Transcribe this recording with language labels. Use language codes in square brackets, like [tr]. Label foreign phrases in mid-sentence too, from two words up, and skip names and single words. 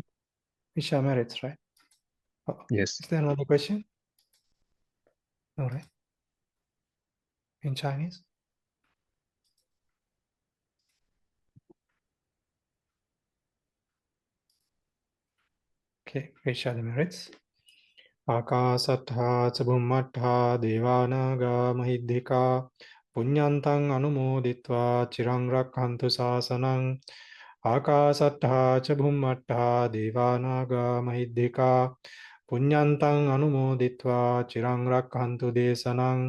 [en] Isha merits, right? Oh, yes. Is there another question? All right. In Chinese? Okay, Isha the merits. [pi] Akasattha cabummattha devanaga mahiddhika punyantang anumoditva chirang rakhantu sasanang. Akasattha cabummattha devanaga mahiddhika punyantang anumoditva chirang rakhantu desanang.